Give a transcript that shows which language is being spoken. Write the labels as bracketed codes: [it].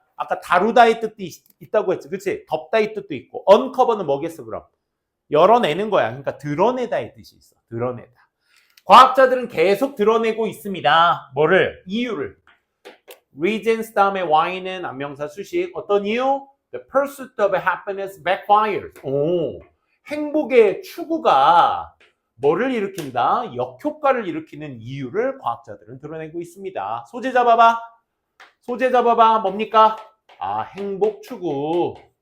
[ko] 아까 다루다의 뜻도 있다고 했지. 그치? 덮다의 뜻도 있고. 언커버는 뭐겠어 그럼? 열어내는 거야. 그러니까 드러내다의 뜻이 있어. 드러내다. 과학자들은 계속 드러내고 있습니다. 뭐를? 이유를. reasons 다음에 why는 안명사 수식. 어떤 이유? [en] The pursuit of happiness backfires. [ko] 오, 행복의 추구가 뭐를 일으킨다? 역효과를 일으키는 이유를 과학자들은 드러내고 있습니다. 소재 잡아봐. 소재 잡아봐. 뭡니까? 아, 행복 추구.